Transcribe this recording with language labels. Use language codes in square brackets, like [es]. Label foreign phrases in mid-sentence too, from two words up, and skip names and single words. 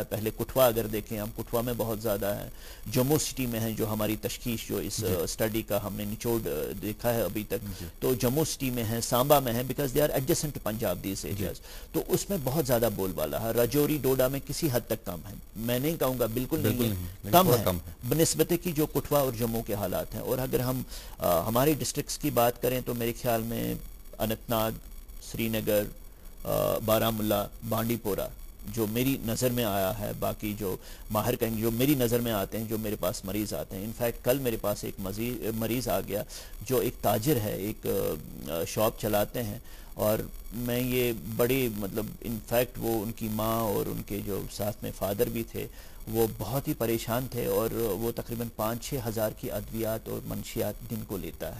[ur] پہلے کٹھوا اگر دیکھیں ہم، کٹھوا میں بہت زیادہ ہے، جموں سٹی میں ہے جو ہماری تشخیص جو اس اسٹڈی کا ہم نے نچوڑ دیکھا ہے ابھی تک، تو جموں سٹی میں ہے، سامبا میں ہے، [en] because they are adjacent to Punjab these areas. [ur] تو اس میں بہت زیادہ بول بالا ہے. راجوری ڈوڈا میں کسی حد تک کم ہے، میں نہیں کہوں گا بالکل نہیں ہے، کم ہے بنسبت کی جو کٹھوا اور جموں کے حالات ہیں. اور اگر ہم ہماری ڈسٹرکٹس کی بات کریں تو میرے خیال میں اننت ناگ، سری نگر، بارہمولہ، بانڈی پورہ جو میری نظر میں آیا ہے، باقی جو ماہر کہیں جو میری نظر میں آتے ہیں، جو میرے پاس مریض آتے ہیں. انفیکٹ کل میرے پاس ایک مریض آ گیا جو ایک تاجر ہے، ایک شاپ چلاتے ہیں، اور میں یہ بڑے مطلب انفیکٹ وہ ان کی ماں اور ان کے جو ساتھ میں فادر بھی تھے وہ بہت ہی پریشان تھے، اور وہ تقریباً 5-6 ہزار کی ادویات اور منشیات دن کو لیتا ہے.